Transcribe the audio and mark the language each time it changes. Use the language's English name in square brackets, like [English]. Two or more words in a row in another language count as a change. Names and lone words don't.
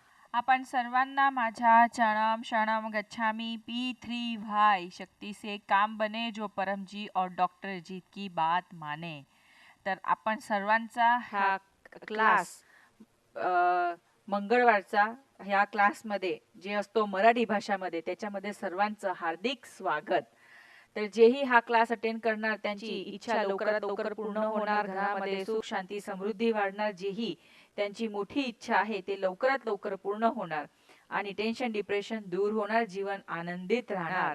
[Marathi] आपण सर्वांना माझ्या [Sanskrit] चरणम शरणम गच्छामी [Hindi] P3 भाई शक्ति से काम बने जो परमजी और डॉक्टर जीत की बात माने। [Marathi] तर आपण सर्वांचा हा क्लास मंगळवारचा ह्या क्लासमध्ये जे असतो मराठी भाषामध्ये त्याच्यामध्ये सर्वांचं हार्दिक स्वागत। तर जेही हा क्लास अटेंड करणार त्यांची इच्छा लवकरात लवकर पूर्ण होणार, घरामध्ये सुख शांती समृद्धी वाढणार, जेही त्यांची मोठी इच्छा आहे ते लवकरात लवकर पूर्ण होणार आणि [English] tension depression [Marathi] दूर होणार, जीवन आनंदित राहणार।